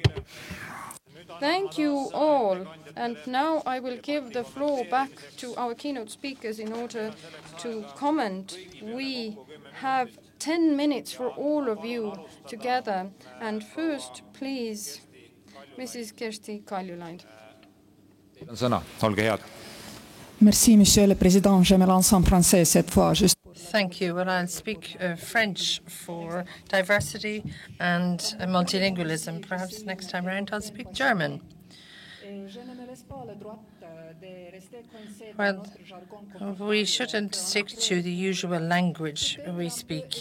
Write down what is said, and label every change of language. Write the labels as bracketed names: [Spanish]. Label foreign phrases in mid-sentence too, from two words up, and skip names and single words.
[English] Thank you all. And now I will give the floor back to our keynote speakers in order to comment. We have 10 minutes for all of you together. And first, please, Mrs. Kersti KALJULAID. [Estonian] Sõna, olge head. [French] Merci, Monsieur le Président. Je me lance en français cette fois, juste pour... [English] Thank you. Well, I'll speak French for diversity and multilingualism. Perhaps next time around I'll speak German. Well, we shouldn't stick to the usual language we speak.